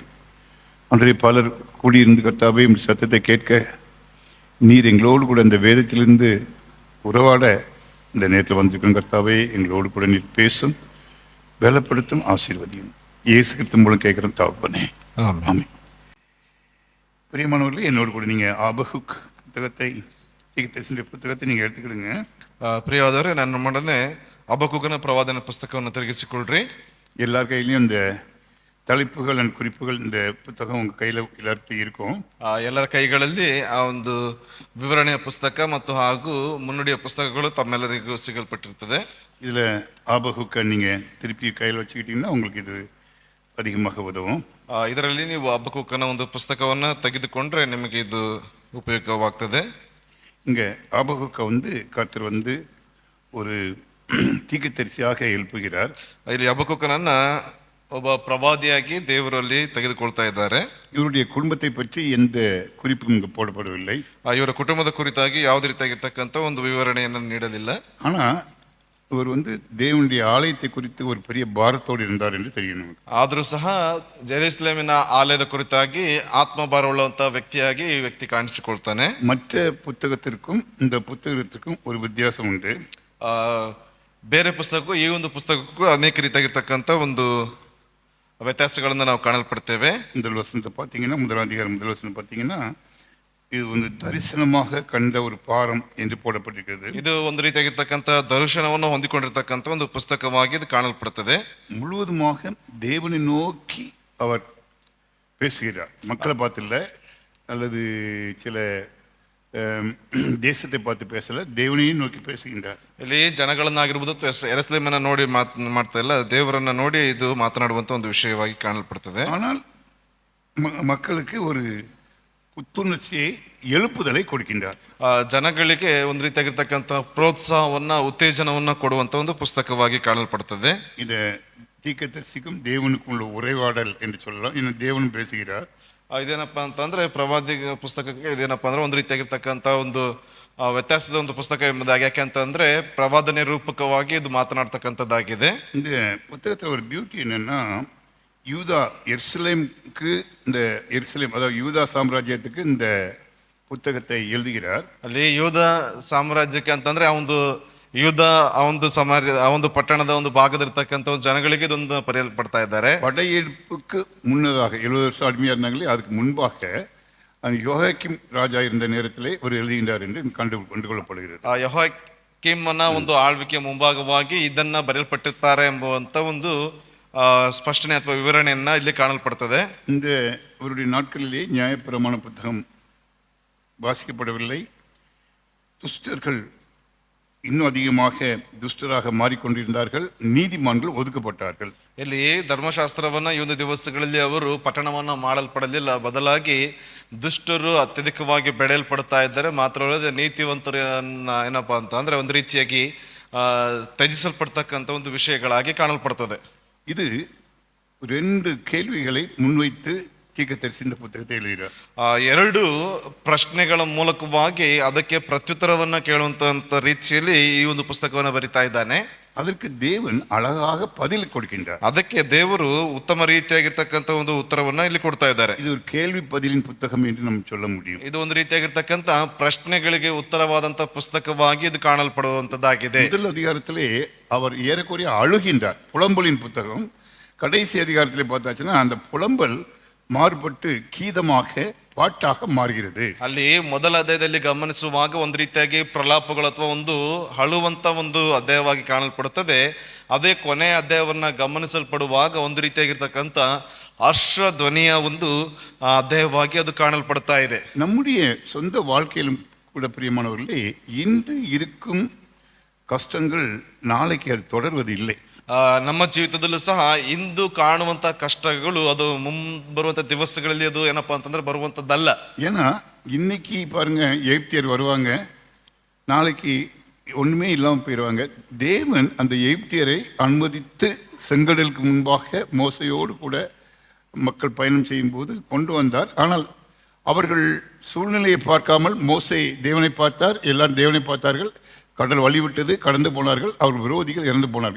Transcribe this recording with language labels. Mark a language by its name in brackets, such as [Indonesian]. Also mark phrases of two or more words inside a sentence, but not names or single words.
[Tamil] அன்றைய பலர் கூடியிருந்து கர்த்தாவே இந்த சத்தத்தை கேட்க நீர் எங்களோடு கூட இந்த வேதத்திலிருந்து உறவாட இந்த நேரத்தில் வந்திருக்கும் கர்த்தாவே, எங்களோடு கூட நீர் பேசும், பலப்படுத்தும், ஆசீர்வதியும். இயேசு கிறிஸ்து மூலம் கேட்குறோம் தகப்பனே, ஆமென். பிரியமானவர்களே, என்னோடு கூட நீங்கள் ஆபகுக் புத்தகத்தை புத்தகத்தை நீங்கள் எடுத்துக்கிடுங்க. [Kannada] ಪ್ರಿಯವಾದವರೇ, ನನ್ನ ನಮ್ಮೊಡನೆ ಹಬಕ್ಕೂಕನ ಪ್ರವಾದನ ಪುಸ್ತಕವನ್ನು ತಿರುಗಿಸಿಕೊಳ್ಳ್ರಿ. [Tamil] எல்லார் கையிலையும் இந்த தலைப்புகள் அண்ட் குறிப்புகள் இந்த புத்தகம் உங்கள் கையில் எல்லாருக்கும் இருக்கும். [Kannada] ಎಲ್ಲರ ಕೈಗಳಲ್ಲಿ ಆ ಒಂದು ವಿವರಣೆಯ ಪುಸ್ತಕ ಮತ್ತು ಹಾಗೂ ಮುನ್ನುಡಿಯ ಪುಸ್ತಕಗಳು ತಮ್ಮೆಲ್ಲರಿಗೂ ಸಿಗಲ್ಪಟ್ಟಿರ್ತದೆ. [Tamil] இதில் ஆபகுக்கை நீங்கள் திருப்பி கையில் வச்சுக்கிட்டிங்கன்னா உங்களுக்கு இது அதிகமாக உதவும். [Kannada] ಇದರಲ್ಲಿ ನೀವು ಹಬಕ್ಕೂಕನ ಒಂದು ಪುಸ್ತಕವನ್ನು ತೆಗೆದುಕೊಂಡ್ರೆ ನಿಮಗೆ ಇದು ಉಪಯೋಗವಾಗ್ತದೆ. [Tamil] இங்கே ஆபகுக்கை கர்த்தர் ஒரு தீர்க்கதரிசியாக எழுப்புகிறார். [Kannada] ಇಲ್ಲಿ ಹಬಕ್ಕೂಕನನ್ನ ಒಬ್ಬ ಪ್ರವಾದಿಯಾಗಿ ದೇವರಲ್ಲಿ ತೆಗೆದುಕೊಳ್ತಾ ಇದ್ದಾರೆ. [Tamil] இவருடைய குடும்பத்தை பற்றி எந்த குறிப்பும் இங்கே போடப்படவில்லை. [Kannada] ಇವರ ಕುಟುಂಬದ ಕುರಿತಾಗಿ ಯಾವುದೇ ರೀತಿಯಾಗಿರ್ತಕ್ಕಂಥ ಒಂದು ವಿವರಣೆಯನ್ನು ನೀಡಲಿಲ್ಲ. [Tamil] ஆனால் இவர் தேவனுடைய ஆலயத்தை குறித்து ஒரு பெரிய பாரத்தோடு இருந்தார் என்று தெரியும். [Kannada] ಆದರೂ ಸಹ ಜೆರುಸಲೇಮಿನ ಆಲಯದ ಕುರಿತಾಗಿ ಆತ್ಮಭಾರವುಳ್ಳಂತಹ ವ್ಯಕ್ತಿಯಾಗಿ ಈ ವ್ಯಕ್ತಿ ಕಾಣಿಸಿಕೊಳ್ತಾನೆ. [Tamil] மற்ற புத்தகத்திற்கும் இந்த புத்தகத்திற்கும் ஒரு வித்தியாசம் உண்டு. [Kannada] ಬೇರೆ ಪುಸ್ತಕಕ್ಕೂ ಈ ಒಂದು ಪುಸ್ತಕಕ್ಕೂ ಅನೇಕ ರೀತಿಯಾಗಿರ್ತಕ್ಕಂಥ ಒಂದು ವ್ಯತ್ಯಾಸಗಳನ್ನು ನಾವು ಕಾಣಲ್ಪಡ್ತೇವೆ. [Tamil] முதல் வசனத்தை பார்த்தீங்கன்னா, முதல் அதிகாரம் முதல் வசனம் பார்த்தீங்கன்னா, இது தரிசனமாக கண்ட ஒரு பாரம் என்று போடப்பட்டிருக்கிறது. [Kannada] ಇದು ಒಂದು ರೀತಿಯಾಗಿರ್ತಕ್ಕಂಥ ದರ್ಶನವನ್ನು ಹೊಂದಿಕೊಂಡಿರ್ತಕ್ಕಂಥ ಒಂದು ಪುಸ್ತಕವಾಗಿ ಇದು ಕಾಣಲ್ಪಡುತ್ತದೆ. [Tamil] முழுவதுமாக தேவனை நோக்கி அவர் பேசுகிறார். மக்களை பார்த்து இல்லை, அல்லது சில தேசத்தை பார்த்து பேசல, தேவனையும் நோக்கி பேசுகின்றார். [Kannada] ಇಲ್ಲಿ ಜನಗಳನ್ನಾಗಿರ್ಬೋದು ಯೆರೂಸಲೇಮನ್ನ ನೋಡಿ ಮಾಡ್ತಾ ಇಲ್ಲ, ದೇವರನ್ನ ನೋಡಿ ಇದು ಮಾತನಾಡುವಂತ ಒಂದು ವಿಷಯವಾಗಿ ಕಾಣಲ್ಪಡುತ್ತದೆ. [Tamil] ஆனால் மக்களுக்கு ஒரு புத்துணர்ச்சியை எழுப்புதலை கொடுக்கின்றார். [Kannada] ಜನಗಳಿಗೆ ಒಂದು ರೀತಿಯಾಗಿರ್ತಕ್ಕಂಥ ಪ್ರೋತ್ಸಾಹವನ್ನ ಉತ್ತೇಜನವನ್ನ ಕೊಡುವಂತ ಒಂದು ಪುಸ್ತಕವಾಗಿ ಕಾಣಲ್ಪಡುತ್ತದೆ. [Tamil] இதை தீர்க்கதரிசிக்கும் தேவனுக்கும் உள்ள உரையாடல் என்று சொல்லலாம். இன்னும் தேவனும் பேசுகிறார். [Kannada] ಇದೇನಪ್ಪ ಅಂತಂದ್ರೆ ಪ್ರವಾದಿ ಪುಸ್ತಕಕ್ಕೆ ಇದೇನಪ್ಪ ಅಂದ್ರೆ ಒಂದು ರೀತಿಯಾಗಿರ್ತಕ್ಕಂಥ ಒಂದು ವ್ಯತ್ಯಾಸದ ಒಂದು ಪುಸ್ತಕ ಎಂಬುದಾಗಿ. ಯಾಕೆ ಅಂತಂದ್ರೆ ಪ್ರವಾದನೆ ರೂಪಕವಾಗಿ ಇದು ಮಾತನಾಡ್ತಕ್ಕಂಥದ್ದಾಗಿದೆ. [Tamil] இந்த புத்தகத்தில் ஒரு பியூட்டி என்னன்னா, யூதா எருசலேமுக்கு இந்த எருசலேம், அதாவது யூதா சாம்ராஜ்யத்துக்கு இந்த புத்தகத்தை எழுதுகிறார். [Kannada] ಅಲ್ಲಿ ಯೂದ ಸಾಮ್ರಾಜ್ಯಕ್ಕೆ ಅಂತಂದ್ರೆ ಯೂದ ಆ ಒಂದು ಪಟ್ಟಣದ ಒಂದು ಭಾಗದಿರ್ತಕ್ಕಂಥ ಜನಗಳಿಗೆ ಇದೊಂದು ಬರೆಯಲ್ಪಡ್ತಾ ಇದ್ದಾರೆ. [Tamil] படையெடுப்புக்கு முன்னதாக 70 வருஷம் அடிமையாக இருந்தாங்களே, அதுக்கு முன்பாக யோயாக்கீம் ராஜா இருந்த நேரத்திலே ஒரு எழுதுகின்றார் என்று கண்டுகொள்ளப்படுகிறது. [Kannada] ಯೆಹೋಯಾಕೀಮನ ಒಂದು ಆಳ್ವಿಕೆ ಮುಂಭಾಗವಾಗಿ ಇದನ್ನ ಬರೆಯಲ್ಪಟ್ಟಿರ್ತಾರೆ ಎಂಬುವಂತ ಒಂದು ಸ್ಪಷ್ಟನೆ ಅಥವಾ ವಿವರಣೆಯನ್ನ ಇಲ್ಲಿ ಕಾಣಲ್ಪಡ್ತದೆ. [Tamil] இந்த அவருடைய நாட்களிலே நியாயப்பிரமாண புத்தகம் வாசிக்கப்படவில்லை. துஷ்டர்கள் இன்னும் அதிகமாக துஷ்டராக மாறிக்கொண்டிருந்தார்கள். நீதிமான்கள் ஒதுக்கப்பட்டார்கள். [Kannada] ಇಲ್ಲಿ ಧರ್ಮಶಾಸ್ತ್ರವನ್ನ ಈ ಒಂದು ದಿವಸಗಳಲ್ಲಿ ಅವರು ಪಠಣವನ್ನ ಮಾಡಲ್ಪಡಲಿಲ್ಲ, ಬದಲಾಗಿ ದುಷ್ಟರು ಅತ್ಯಧಿಕವಾಗಿ ಬೆಳೆಯಲ್ಪಡ್ತಾ ಇದ್ದಾರೆ. ಮಾತ್ರವಲ್ಲದೆ ನೀತಿವಂತರು ಏನಪ್ಪಾ ಅಂತ ಅಂದ್ರೆ ಒಂದು ರೀತಿಯಾಗಿ ತ್ಯಜಿಸಲ್ಪಡ್ತಕ್ಕಂಥ ಒಂದು ವಿಷಯಗಳಾಗಿ ಕಾಣಲ್ಪಡ್ತದೆ. [Tamil] இது 2 கேள்விகளை முன்வைத்து தீர்க்கதரிசி இந்த புத்தகத்தை எழுதுகிறார். [Kannada] 2 ಪ್ರಶ್ನೆಗಳ ಮೂಲಕವಾಗಿ ಅದಕ್ಕೆ ಪ್ರತ್ಯುತ್ತರವನ್ನ ಕೇಳುವಂತ ರೀತಿಯಲ್ಲಿ ಈ ಒಂದು ಪುಸ್ತಕವನ್ನು ಬರಿತಾ ಇದ್ದಾನೆ. [Tamil] அதற்கு தேவன் அழகாக பதில் கொடுக்கின்றார். [Kannada] ಅದಕ್ಕೆ ದೇವರು ಉತ್ತಮ ರೀತಿಯಾಗಿರ್ತಕ್ಕಂಥ ಒಂದು ಉತ್ತರವನ್ನ ಇಲ್ಲಿ ಕೊಡ್ತಾ ಇದ್ದಾರೆ. [Tamil] இது ஒரு கேள்வி பதிலின் புத்தகம் என்று நம்ம சொல்ல முடியும். [Kannada] ಇದು ಒಂದು ರೀತಿಯಾಗಿರ್ತಕ್ಕಂಥ ಪ್ರಶ್ನೆಗಳಿಗೆ ಉತ್ತರವಾದಂತ ಪುಸ್ತಕವಾಗಿ ಇದು ಕಾಣಲ್ಪಡುವಂತದ್ದಾಗಿದೆ. [Tamil] முதல் அதிகாரத்திலே அவர் ஏறக்குறைய அழுகின்றார். புலம்பலின் புத்தகம். கடைசி அதிகாரத்திலே பார்த்தாச்சுன்னா அந்த புலம்பல் மாறுபட்டு கீதமாக ಪಾಠಾಗ ಮಾರ್ಗಿರದೆ. [Kannada] ಅಲ್ಲಿ ಮೊದಲ ಅಧ್ಯಾಯದಲ್ಲಿ ಗಮನಿಸುವಾಗ ಒಂದು ರೀತಿಯಾಗಿ ಪ್ರಲಾಪಗಳು ಅಥವಾ ಒಂದು ಅಳುವಂತ ಒಂದು ಅಧ್ಯಾಯವಾಗಿ ಕಾಣಲ್ಪಡುತ್ತದೆ. ಅದೇ ಕೊನೆಯ ಅಧ್ಯಾಯವನ್ನ ಗಮನಿಸಲ್ಪಡುವಾಗ ಒಂದು ರೀತಿಯಾಗಿರ್ತಕ್ಕಂಥ ಹರ್ಷ ಧ್ವನಿಯ ಒಂದು ಅಧ್ಯಾಯವಾಗಿ ಅದು ಕಾಣಲ್ಪಡ್ತಾ ಇದೆ. [Tamil] நம்முடைய சொந்த வாழ்க்கையிலும் கூட பிரியமானவர்களே, இன்று இருக்கும் கஷ்டங்கள் நாளைக்கு அது தொடர்வது இல்லை. [Kannada] ನಮ್ಮ ಜೀವಿತದಲ್ಲೂ ಸಹ ಇಂದು ಕಾಣುವಂತ ಕಷ್ಟಗಳು ಅದು ಬರುವಂತ ದಿವಸಗಳಲ್ಲಿ ಅದು ಏನಪ್ಪಾ ಅಂತಂದ್ರೆ ಬರುವಂತದ್ದಲ್ಲ. [Tamil] ஏன்னா இன்னைக்கு பாருங்க, எகிப்தியர் வருவாங்க, நாளைக்கு ஒண்ணுமே இல்லாமல் போயிடுவாங்க. தேவன் அந்த எகிப்தியரை அனுமதித்து செங்கடலுக்கு முன்பாக மோசையோடு கூட மக்கள் பயணம் செய்யும் போது கொண்டு வந்தார். ஆனால் அவர்கள் சூழ்நிலையை பார்க்காமல் மோசே தேவனை பார்த்தார், எல்லாரும் தேவனை பார்த்தார்கள், கடல் வழிவிட்டது, கடந்து போனார்கள், அவர் விரோதிகள் இறந்து போனார்கள்.